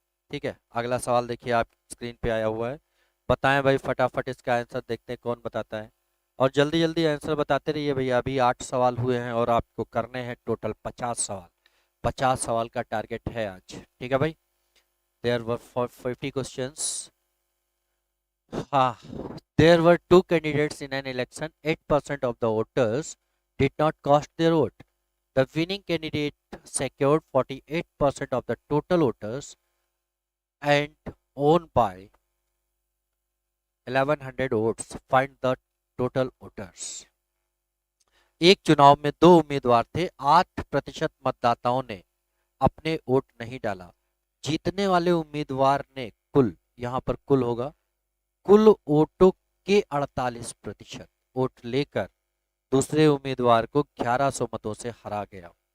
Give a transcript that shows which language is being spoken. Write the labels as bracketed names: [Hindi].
[Hindi] ठीक है, अगला सवाल देखिए आप स्क्रीन पे आया हुआ है। बताएं भाई, फटाफट इसका आंसर देखते हैं कौन बताता है। और जल्दी जल्दी आंसर बताते रहिए भैया, अभी 8 सवाल हुए हैं और आपको करने हैं टोटल 50 सवाल। 50 सवाल का टारगेट है आज। ठीक है भाई, [English] There were 50 questions. हाँ, there were two candidates in an election. 8% of the voters did not cast their vote. The winning candidate secured 48% of the total voters and won by 1100 votes. Find the total voters. [Hindi] एक चुनाव में दो उम्मीदवार थे, 8% मतदाताओं ने अपने vote नहीं डाला। जीतने वाले उम्मीदवार ने कुल, यहाँ पर कुल होगा, कुल वोटों के 48% वोट लेकर दूसरे उम्मीदवार को 1100 मतों से हरा गया।